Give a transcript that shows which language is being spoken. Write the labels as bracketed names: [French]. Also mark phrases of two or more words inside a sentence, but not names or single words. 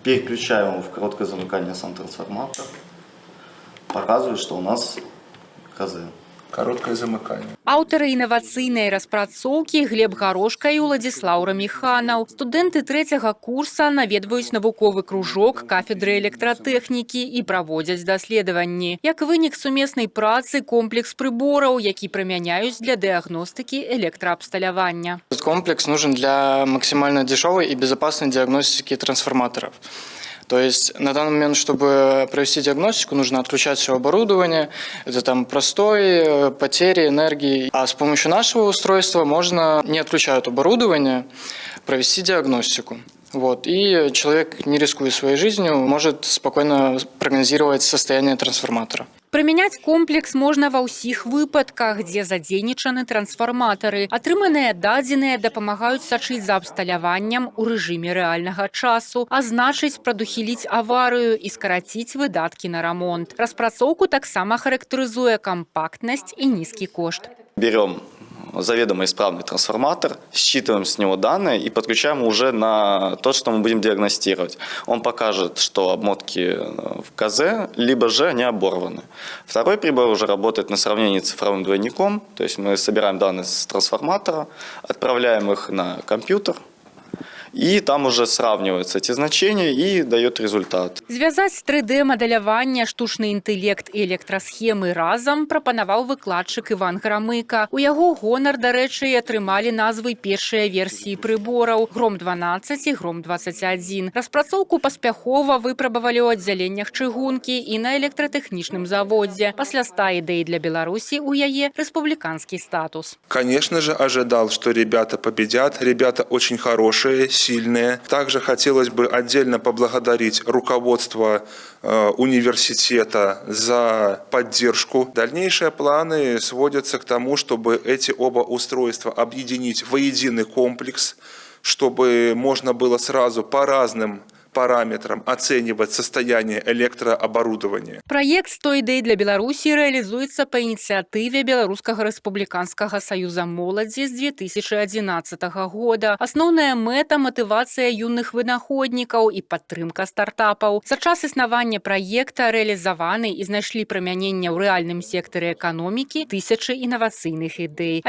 [Russian] Переключаем его в короткое замыкание сам трансформатор. Показывает, что у нас КЗ. Короткое замыкание. [Belarusian] Аўтары інавацыйнай распрацоўкі Глеб Гарошка і Уладзіслаў Раміханаў. Студэнты трэцяга курса наведваюць навуковы кружок кафедры электратэхнікі і праводзяць даследаванні. Як вынік сумеснай працы комплекс прыбораў, які прымяняюць для дыягностыкі электраабсталявання. [Russian] Этот комплекс нужен для максимально дешевой и безопасной диагностики трансформаторов. То есть на данный момент, чтобы провести диагностику, нужно отключать все оборудование. Это там простой, потери энергии. А с помощью нашего устройства можно, не отключая оборудование, провести диагностику. Вот. И человек, не рискуя своей жизнью, может спокойно прогнозировать состояние трансформатора. [Belarusian] Прымяняць комплекс можна ва ўсіх выпадках, дзе задзейнічаны трансфарматары. Атрыманыя дадзеныя дапамагаюць сачыць за абсталяваннем у рэжыме рэальнага часу, а значыць прадухіліць аварыю і скараціць выдаткі на рамонт. Распрацоўку таксама характарызуе кампактнасць і нізкі кошт. [Russian] Берем заведомо исправный трансформатор, считываем с него данные и подключаем уже на то, что мы будем диагностировать. Он покажет, что обмотки в КЗ, либо же они оборваны. Второй прибор уже работает на сравнении с цифровым двойником, то есть мы собираем данные с трансформатора, отправляем их на компьютер, и там уже сравниваются эти значения и дает результат. [Belarusian] Звязаць 3D-мадэляванне, штучны інтэлект і электрасхемы разам прапанаваў выкладчык Іван Грамыка. У яго гонар, дарэчы, атрымалі назвы першыя версіі прыбораў Гром-12 і Гром-21. Распрацоўку паспяхова выпрабавалі ў аддзяленнях чыгункі і на электратэхнічным заводзе. Пасля 100 ідэй для Беларусі у яе рэспубліканскі статус. [Russian] Конечно же, ожидал, что ребята победят. Ребята очень хорошие, сильные. Также хотелось бы отдельно поблагодарить руководство университета за поддержку. Дальнейшие планы сводятся к тому, чтобы эти оба устройства объединить в единый комплекс, чтобы можно было сразу по разным параметрам оценивать состояние электрооборудования. [Belarusian] Праект «100 ідэй для Беларусі» рэалізуецца па ініцыятыве Беларускага рэспубліканскага саюза моладзі з 2011 года. Асноўная мэта – матывацыя юных вынаходнікаў і падтрымка стартапаў. За час існавання праекта рэалізаваны і знайшлі прымянення ў рэальным сектары эканомікі тысячы інавацыйных ідэй.